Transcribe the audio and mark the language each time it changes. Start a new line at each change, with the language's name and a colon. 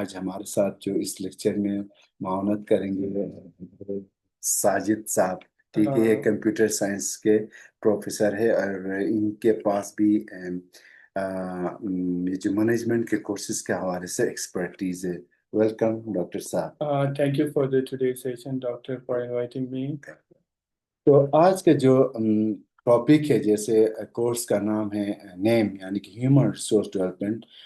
Urdu: آج ہمارے ساتھ جو اس لیکچر میں معاونت کریں گے ساجد صاحب. ٹھیک ہے، یہ کمپیوٹر سائنس کے پروفیسر ہے، اور ان کے پاس بھی یہ جو مینجمنٹ کے کورسز کے حوالے سے ایکسپرٹیز ہے. ویلکم ڈاکٹر صاحب.
English: Thank you for the today's session, Doctor, for inviting me.
Urdu: تو آج کا جو ٹاپک ہے، جیسے کورس کا نام ہے نیم، یعنی کہ ہیومن ریسورس ڈیولپمنٹ.